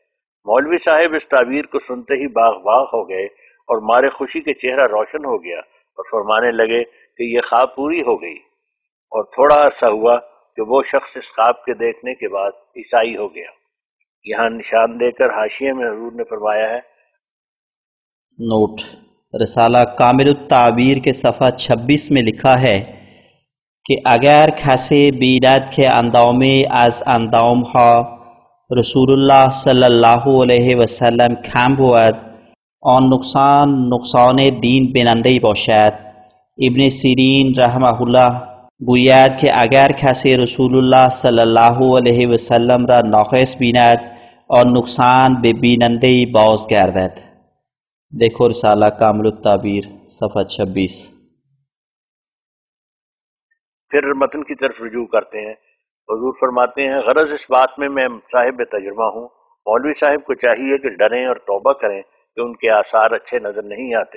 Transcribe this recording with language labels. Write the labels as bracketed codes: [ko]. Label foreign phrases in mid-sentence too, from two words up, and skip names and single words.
[ur] مولوی صاحب اس تعبیر کو سنتے ہی باغ باغ ہو گئے اور مارے خوشی کے چہرہ روشن ہو گیا اور فرمانے لگے کہ یہ خواب پوری ہو گئی، اور تھوڑا عرصہ ہوا کہ وہ شخص اس خواب کے دیکھنے کے بعد عیسائی ہو گیا۔ یہاں نشان دے کر حاشیے میں حضور نے فرمایا ہے۔ نوٹ: رسالہ کامل التعبیر کے صفحہ 26 میں لکھا ہے [fa] که اگر کسی بیند که اندامه از اندامها رسول الله [ar] صلی الله علیه و سلم [fa] کم بود آن نقصان دین بیننده باشد. ابن سیرین رحمه الله گوید که اگر کسی رسول الله [ar] صلی الله علیه و سلم [fa] را ناقص بیند آن نقصان به بیننده بازگردد. [ur] دیکھو رسالہ کامل التعبیر صفحہ 26۔ پھر متن کی طرف رجوع کرتے ہیں۔ حضور فرماتے ہیں غرض اس بات میں صاحب تجربہ ہوں، مولوی صاحب کو چاہیے کہ ڈریں اور توبہ کریں کہ ان کے آثار اچھے نظر نہیں آتے۔